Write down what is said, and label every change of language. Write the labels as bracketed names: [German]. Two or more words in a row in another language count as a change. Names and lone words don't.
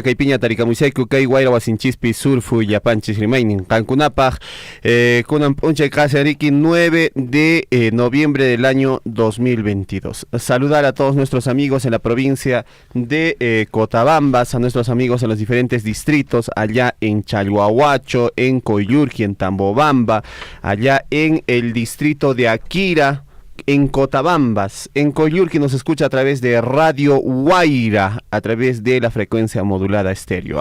[Quechua] kaypiña tarikamusayku kay wayra wasinchispi surfu llapanchis rimaynin qankunapaq kunan p'unchay qasariki [Spanish] 9 de noviembre del año 2022. Saludar a todos nuestros amigos en la provincia de Cotabambas, a nuestros amigos en los diferentes distritos, allá en Chalhuahuacho, en Coyurqui, en Tambobamba, allá en el distrito de Aquira, en Cotabambas, en Coyurqui nos escucha a través de Radio Guaira, a través de la frecuencia modulada estéreo.